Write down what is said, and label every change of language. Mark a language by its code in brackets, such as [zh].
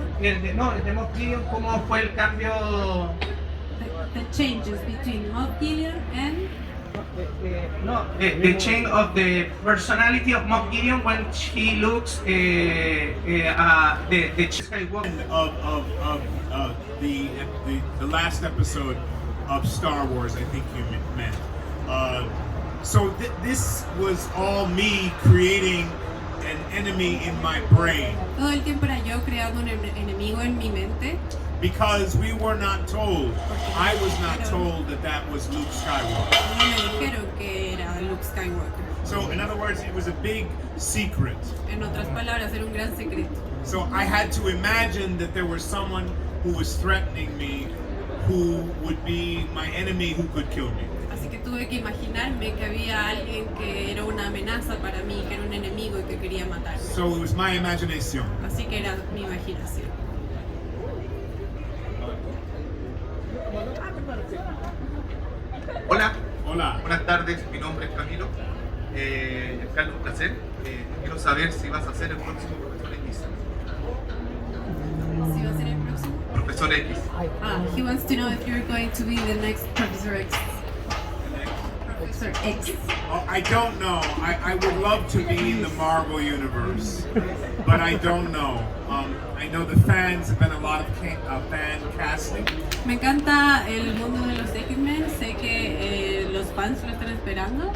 [es] El de Moff Gideon, ¿cómo fue el cambio? [en] The changes between Moff Gideon and the change of the personality of Moff Gideon when he looks the Skywalker Of the last episode of Star Wars, I think you meant. So this was all me creating an enemy in my brain. [es] Todo el tiempo era yo creando un enemigo en mi mente. [en] Because we were not told, I was not told that was Luke Skywalker. [es] No me dijeron que era Luke Skywalker. [en] So in other words, it was a big secret. [es] En otras palabras, era un gran secreto. [en] So I had to imagine that there was someone who was threatening me, who would be my enemy, who could kill me. [es] Así que tuve que imaginarme que había alguien que era una amenaza para mí, que era un enemigo y que quería matarme. [en] So it was my imagination. [es] Así que era mi imaginación. Hola. Buenas tardes, mi nombre es Camilo. Carlos, un placer. Quiero saber si vas a ser el próximo Profesor X. Si va a ser el próximo. Profesor X. [en] He wants to know if you're going to be the next Professor X. Professor X. Oh, I don't know. I would love to be in the Marvel universe, but I don't know. I know the fans have been a lot of fan casting. [es] Me encanta el mundo de los X-Men. Sé que los fans lo están esperando.